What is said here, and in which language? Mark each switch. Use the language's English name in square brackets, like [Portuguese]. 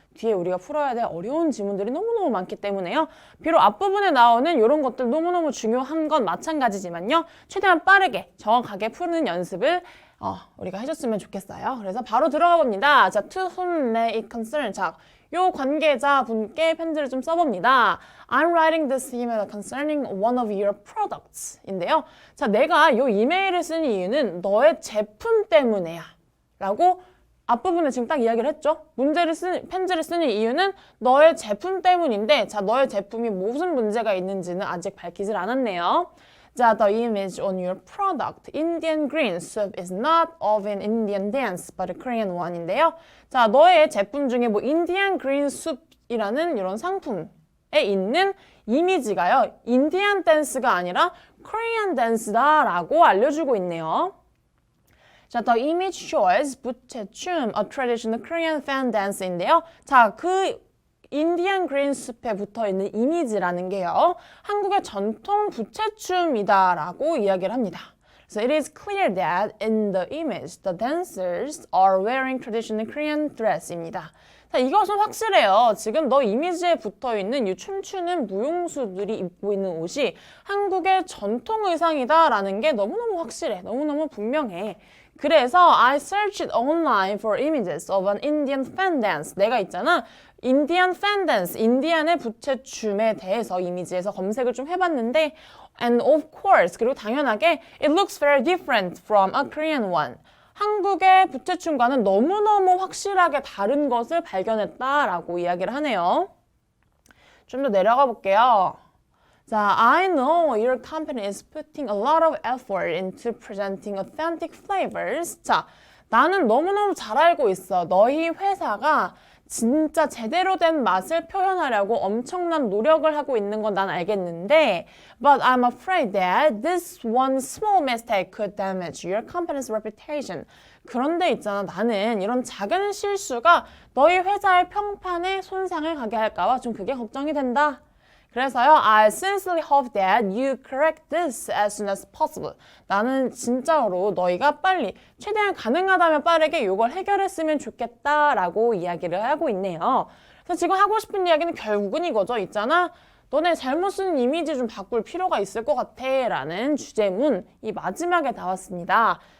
[Korean] 뒤에 우리가 풀어야 될 어려운 지문들이 너무너무 많기 때문에요. 비록 앞부분에 나오는 이런 것들 너무너무 중요한 건 마찬가지지만요, 최대한 빠르게 정확하게 푸는 연습을 우리가 해줬으면 좋겠어요. 그래서 바로 들어가 봅니다. [English] 자, to whom may it concern. [Korean] 자, 요 관계자 분께 편지를 좀 써봅니다. [English] I'm writing this email concerning one of your products 인데요. [Korean] 자, 내가 요 이메일을 쓰는 이유는 너의 제품 때문에야 라고 앞부분에 지금 딱 이야기를 했죠. 편지를 쓰는 이유는 너의 제품 때문인데, 자, 너의 제품이 무슨 문제가 있는지는 아직 밝히질 않았네요. [English] 자, the image on your product, Indian green soup, is not of an Indian dance, but a Korean one인데요. [Korean] 자, 너의 제품 중에 뭐 Indian green soup이라는 이런 상품에 있는 이미지가요, 인디안 댄스가 아니라 Korean dance다라고 알려주고 있네요. [English] 자, the image shows 부채춤, a traditional Korean fan dance인데요. [Korean] 자, 그 인디안 그린 숲에 붙어있는 이미지라는 게요, 한국의 전통 부채춤이다라고 이야기를 합니다. [English] So it is clear that in the image, the dancers are wearing traditional Korean dress입니다. [Korean] 자, 이것은 확실해요. 지금 너 이미지에 붙어있는 이 춤추는 무용수들이 입고 있는 옷이 한국의 전통 의상이다라는 게 너무너무 확실해. 너무너무 분명해. [English] 그래서 I searched online for images of an Indian fan dance. [Korean] 내가 있잖아. [English] 인디안 fan dance, [Korean] 인디안의 부채춤에 대해서 이미지에서 검색을 좀 해봤는데, [English] and of course, [Korean] 그리고 당연하게 [English] it looks very different from a Korean one. [Korean] 한국의 부채춤과는 너무너무 확실하게 다른 것을 발견했다라고 이야기를 하네요. 좀 더 내려가 볼게요. [English] 자, I know your company is putting a lot of effort into presenting authentic flavors. [Korean] 자, 나는 너무너무 잘 알고 있어. 너희 회사가 진짜 제대로 된 맛을 표현하려고 엄청난 노력을 하고 있는 건 난 알겠는데, [English] but I'm afraid that this one small mistake could damage your company's reputation. [Korean] 그런데 있잖아, 나는 이런 작은 실수가 너희 회사의 평판에 손상을 가게 할까 봐 좀 그게 걱정이 된다. [English] 그래서요, I sincerely hope that you correct this as soon as possible. [Korean] 나는 진짜로 너희가 빨리, 최대한 가능하다면 빠르게 이걸 해결했으면 좋겠다라고 이야기를 하고 있네요. 그래서 지금 하고 싶은 이야기는 결국은 이거죠. 있잖아, 너네 잘못 쓰는 이미지 좀 바꿀 필요가 있을 것 같아 라는 주제문, 이 마지막에 나왔습니다.